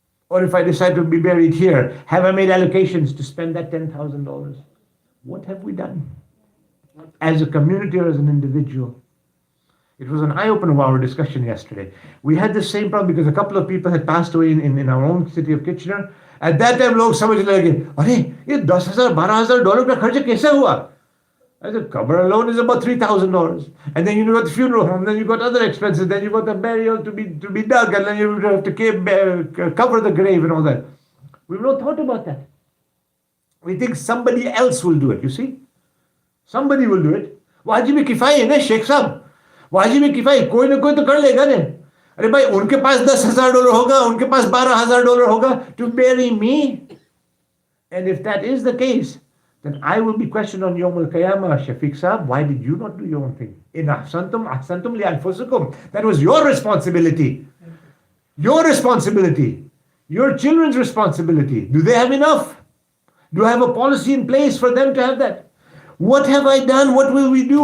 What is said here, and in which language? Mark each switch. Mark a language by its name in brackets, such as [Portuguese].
[English] Or if I decide to be buried here, have I made allocations to spend that $10,000? What have we done? As a community or as an individual? It was an eye-opener of our discussion yesterday. We had the same problem because a couple of people had passed away in our own city of Kitchener. [Hindi] At that time, लोग समझने लगे, अरे ये $10,000, $12,000 का खर्च कैसे हुआ? [English] I said, cover alone is about $3,000. And then you got the funeral home, then you got other expenses, then you got the burial to be dug, and then you have to cover the grave and all that. We've not thought about that. We think somebody else will do it, you see? Somebody will do it. [Hindi] वाजिब किफ़ाई है ना शेख साहब, वाजिब किफ़ाई कोई ना कोई तो कर लेगा ने. अरे भाई उनके पास $10,000 होगा, उनके पास $12,000 होगा [English] to bury me. And if that is the case, then I will be questioned on Yawm al-Qiyamah. Shafiq Sahab, why did you not do your own thing? [Arabic] In ahsantum li anfusikum. [English] That was your responsibility. Your responsibility. Your children's responsibility. Do they have enough? Do I have a policy in place for them to have that? What have I done? What will we do?